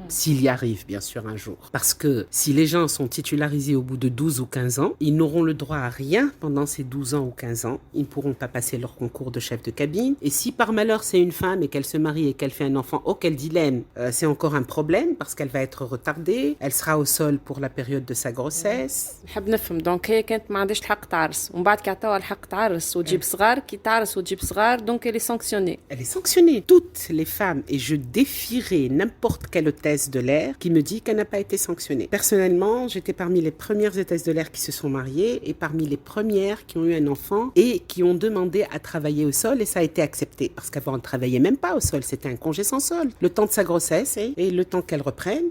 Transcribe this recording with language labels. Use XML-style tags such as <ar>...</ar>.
<fr>S'il y arrive, bien sûr, un jour. Parce que si les gens sont titularisés au bout de 12 ou 15 ans, ils n'auront le droit à rien pendant ces 12 ans ou 15 ans. Ils ne pourront pas passer leur concours de chef de cabine. Et si par malheur c'est une femme et qu'elle se marie et qu'elle fait un enfant, quel dilemme, c'est encore un problème parce qu'elle va être retardée. Elle sera au sol pour la période de sa grossesse.</fr> <ar>نحب نفهم دونك هي كانت ما عندهاش الحق تعرس ومن بعد كي عطاوها الحق تعرس وتجيب صغار كي تعرس وتجيب صغار دونك</ar> <fr>elle est sanctionnée. Elle est sanctionnée. Toutes les femmes, et je défierai n'importe quelle hôtesse de l'air qui me dit qu'elle n'a pas été sanctionnée. Personnellement, j'étais parmi les premières hôtesses de l'air qui se sont mariées et parmi les premières qui ont eu un enfant et qui ont demandé à travailler au sol et ça a été accepté. Parce qu'avant, on ne travaillait même pas au sol, c'était un congé sans sol. Le temps de sa grossesse et le temps qu'elle reprenne.</fr>